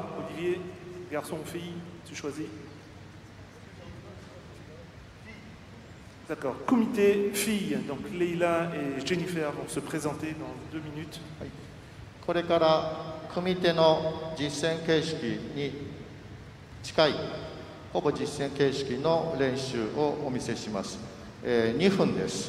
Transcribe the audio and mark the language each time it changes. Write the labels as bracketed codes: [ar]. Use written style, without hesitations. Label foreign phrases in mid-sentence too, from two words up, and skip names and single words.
[fr] Olivier, garçon ou fille, tu choisis. D'accord, comité fille, donc Leila et Jennifer vont se présenter dans 2 minutes. [ja] これから組手の実践形式に近いほぼ実践形式の練習をお見せします。2分です。